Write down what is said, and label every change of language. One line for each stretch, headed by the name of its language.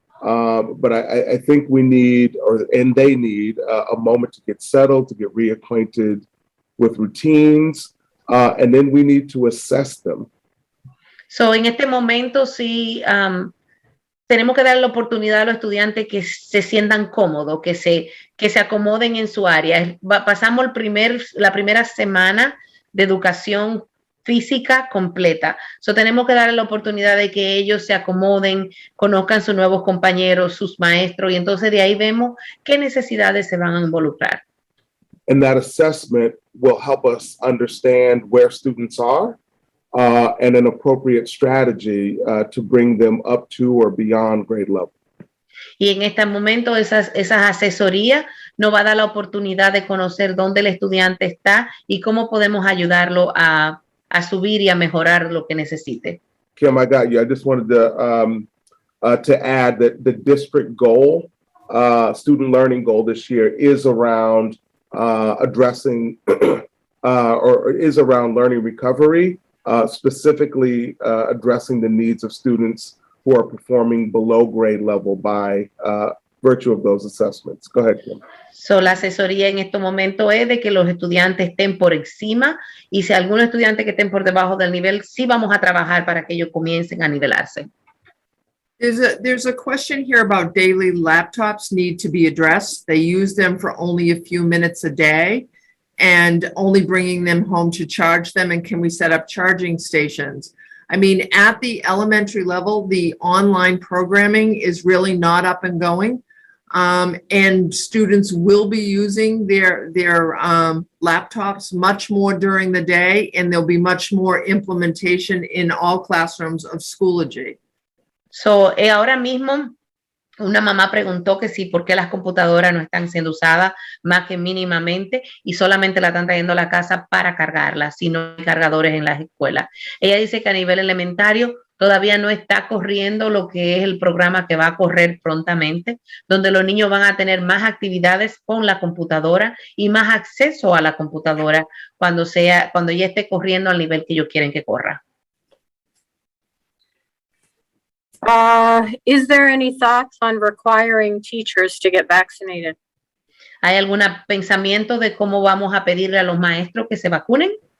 English: But I think we need, they need a moment to get settled, to get reacquainted with routines, and then we need to assess them.
Spanish: So en este momento sí. Tenemos que dar la oportunidad a los estudiantes que se sientan cómodos, que se acomoden en su área. Pasamos la primera semana de educación física completa. So, tenemos que darle la oportunidad de que ellos se acomoden, conozcan sus nuevos compañeros, sus maestros, y entonces de ahí vemos qué necesidades se van a involucrar.
English: And that assessment will help us understand where students are. And an appropriate strategy to bring them up to or beyond grade level.
Spanish: Y en este momento esas asesorías nos va a dar la oportunidad de conocer dónde el estudiante está y cómo podemos ayudarlo a subir y a mejorar lo que necesite.
English: Kim, I got you. I just wanted to add that the district goal, student learning goal this year is around addressing or is around learning recovery. Specifically addressing the needs of students who are performing below grade level by virtue of those assessments. Go ahead, Kim.
Spanish: So, la asesoría en este momento es de que los estudiantes estén por encima y si algunos estudiantes que estén por debajo del nivel, sí vamos a trabajar para que ellos comiencen a nivelarse.
English: There's a question here about daily laptops need to be addressed. They use them for only a few minutes a day. And only bringing them home to charge them, and can we set up charging stations? I mean, at the elementary level, the online programming is really not up and going, and students will be using their laptops much more during the day, and there'll be much more implementation in all classrooms of Schoology.
Spanish: So, ahora mismo, una mamá preguntó que sí, por qué las computadoras no están siendo usadas más que mínimamente y solamente la están trayendo a la casa para cargarlas, si no hay cargadores en las escuelas. Ella dice que a nivel elementario todavía no está corriendo lo que es el programa que va a correr prontamente, donde los niños van a tener más actividades con la computadora y más acceso a la computadora cuando ya esté corriendo al nivel que ellos quieren que corra.
English: Is there any thoughts on requiring teachers to get vaccinated?
Spanish: ¿Hay algún pensamiento de cómo vamos a pedirle a los maestros que se vacunen?